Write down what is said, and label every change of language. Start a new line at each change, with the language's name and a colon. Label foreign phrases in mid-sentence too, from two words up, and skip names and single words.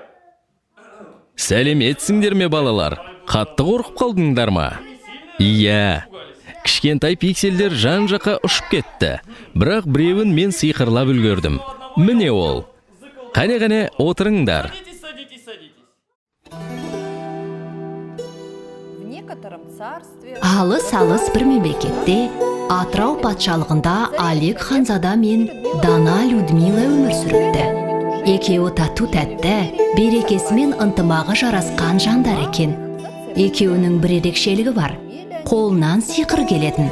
Kazakh: Сәлеметсіңдер ме, балалар? Қатты қорқып қалдыңдар ма? Иә. Кішкентай пиксельдер жан-жаққа ұшып кетті. Бірақ біреуін мен сиқырлап үлгердім. Міне ол. Қане, отырыңдар.
Russian: Садитесь, садитесь. В некотором царстве...
Kazakh: Алыс бір мемлекетте Атырау патшалығында Олег ханзада мен Дана Людмила өмір сүріпті. Екеуі тату тәтті, берекесі мен ынтымағы жарасқан жандар екен. Екеуінің бір ерекшелігі бар. Қолынан сиқыр келетін.